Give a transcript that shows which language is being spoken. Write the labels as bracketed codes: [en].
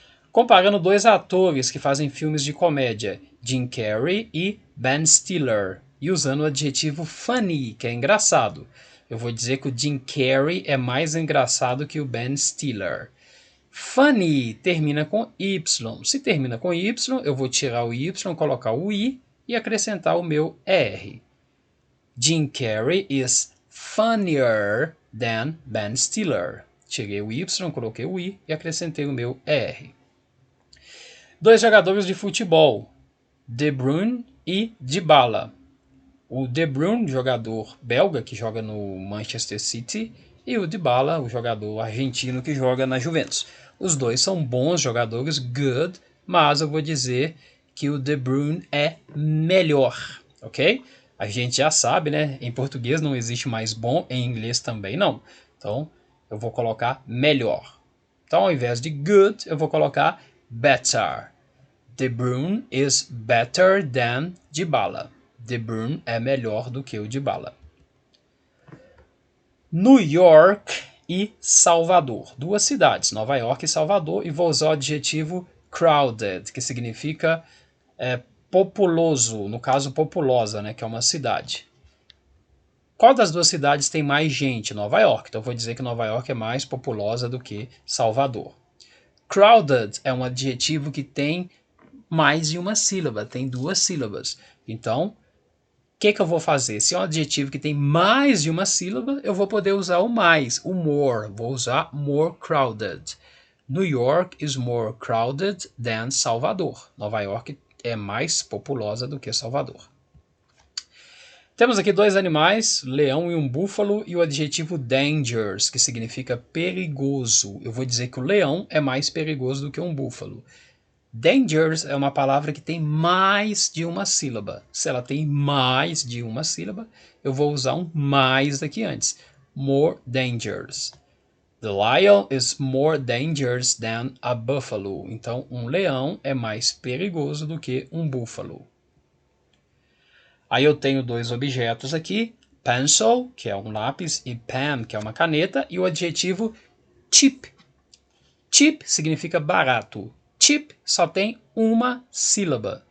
[pt] Comparando dois atores que fazem filmes de comédia, Jim Carrey e Ben Stiller, e usando o adjetivo funny, que é engraçado. Eu vou dizer que o Jim Carrey é mais engraçado que o Ben Stiller. Funny termina com Y. Se termina com Y, eu vou tirar o Y, colocar o I e acrescentar o meu R. [en] Jim Carrey is funnier than Ben Stiller. [pt] Tirei o Y, coloquei o I e acrescentei o meu R. Dois jogadores de futebol, De Bruyne e Dybala. O De Bruyne, jogador belga que joga no Manchester City, e o Dybala, o jogador argentino que joga na Juventus. Os dois são bons jogadores, good, mas eu vou dizer que o De Bruyne é melhor, ok? A gente já sabe, né? Em português não existe mais bom, em inglês também não. Então, eu vou colocar melhor. Então, ao invés de good, eu vou colocar better. [en] De Bruyne is better than Dybala. [pt] De Bruyne é melhor do que o Dybala. New York e Salvador. Duas cidades, Nova York e Salvador, e vou usar o adjetivo crowded, que significa populoso, no caso populosa, né, que é uma cidade. Qual das duas cidades tem mais gente? Nova York. Então vou dizer que Nova York é mais populosa do que Salvador. Crowded é um adjetivo que tem mais de uma sílaba, tem duas sílabas. Então, o que eu vou fazer? Se é um adjetivo que tem mais de uma sílaba, eu vou poder usar o mais, o more. Vou usar [en] more crowded. New York is more crowded than Salvador. [pt] Nova York é mais populosa do que Salvador. Temos aqui dois animais, leão e um búfalo, e o adjetivo dangerous, que significa perigoso. Eu vou dizer que o leão é mais perigoso do que um búfalo. Dangerous é uma palavra que tem mais de uma sílaba. Se ela tem mais de uma sílaba, eu vou usar um mais daqui antes. [en] More dangerous. The lion is more dangerous than a buffalo. [pt] Então, um leão é mais perigoso do que um búfalo. Aí eu tenho dois objetos aqui, pencil, que é um lápis, e pen, que é uma caneta, e o adjetivo cheap. Cheap significa barato. Cheap só tem uma sílaba.